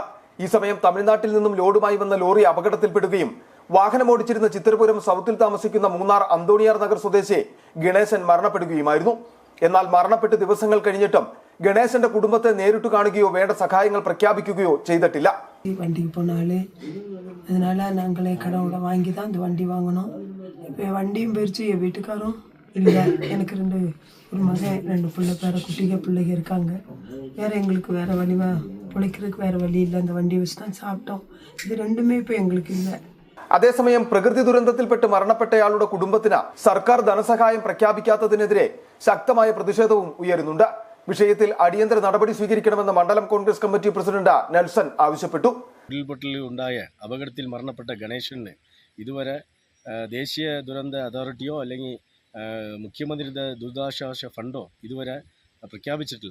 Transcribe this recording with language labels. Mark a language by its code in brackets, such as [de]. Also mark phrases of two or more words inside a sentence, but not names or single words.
[ml] ഈ സമയം തമിഴ്നാട്ടിൽ നിന്നും ലോഡുമായി വന്ന ലോറി അപകടത്തിൽപ്പെടുകയും വാഹനമോടിച്ചിരുന്ന ചിത്രപുരം സൗത്തിൽ താമസിക്കുന്ന മൂന്നാർ അന്തോണിയാർ നഗർ സ്വദേശി ഗണേശൻ മരണപ്പെടുകയുമായിരുന്നു. എന്നാൽ മരണപ്പെട്ട് ദിവസങ്ങൾ കഴിഞ്ഞിട്ടും ഗണേശന്റെ കുടുംബത്തെ നേരിട്ട് കാണുകയോ വേണ്ട സഹായങ്ങൾ പ്രഖ്യാപിക്കുകയോ ചെയ്തിട്ടില്ല. [ta] வண்டிக்கு போனாலே அதனால நாங்களே கடவுள வாங்கி தான் அந்த வண்டி வாங்கணும். இப்போ வண்டியும் போயிடுச்சு, என் வீட்டுக்காரும் இல்லை. எனக்கு ஒரு மகன் 2 பிள்ளைங்க இருக்காங்க. வேற எங்களுக்கு வேற வழி பிழைக்கிறதுக்கு வேற வழி இல்லை. அந்த வண்டி வச்சு தான் சாப்பிட்டோம். இது ரெண்டுமே இப்போ எங்களுக்கு இல்லை. [ml] അതേസമയം പ്രകൃതി ദുരന്തത്തിൽപ്പെട്ട് മരണപ്പെട്ടയാളുടെ കുടുംബത്തിന് സർക്കാർ ധനസഹായം പ്രഖ്യാപിക്കാത്തതിനെതിരെ ശക്തമായ പ്രതിഷേധവും ഉയരുന്നുണ്ട്. വിഷയത്തിൽ അടിയന്തര നടപടി സ്വീകരിക്കണമെന്ന് മണ്ഡലം കോൺഗ്രസ് കമ്മിറ്റി പ്രസിഡന്റ് നെൽസൺ ആവശ്യപ്പെട്ടു. ഉരുൾപൊട്ടലുണ്ടായ അപകടത്തിൽ മരണപ്പെട്ട ഗണേശന് ഇതുവരെ ദേശീയ ദുരന്ത അതോറിറ്റിയോ അല്ലെങ്കിൽ മുഖ്യമന്ത്രിയുടെ ദുരിതാശ്വാസ ഫണ്ടോ ഇതുവരെ പ്രഖ്യാപിച്ചിട്ടില്ല.